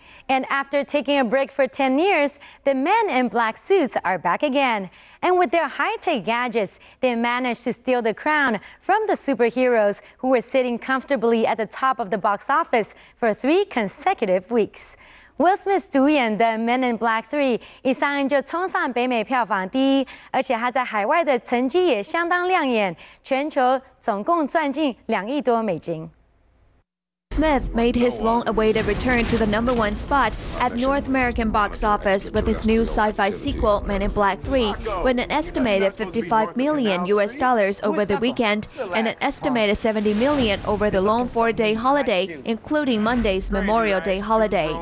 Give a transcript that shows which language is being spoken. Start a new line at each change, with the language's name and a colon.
English: And after taking a break for 10 years, the men in black suits are back again. And with their high-tech gadgets, they managed to steal the crown from the superheroes who were sitting comfortably at the top of the box office for 3 consecutive weeks.
Chinese: Will Smith 主演的《Men in Black 3》一上映就冲上北美票房第1，而且他在海外的成绩也相当亮眼，全球总共赚进2亿多美金。
English: Smith made his long-awaited return to the #1 spot at North American box office with his new sci-fi sequel, Men in Black 3, with an estimated $55 million over the weekend and an estimated $70 million over the long 4-day holiday, including Monday's Memorial Day holiday.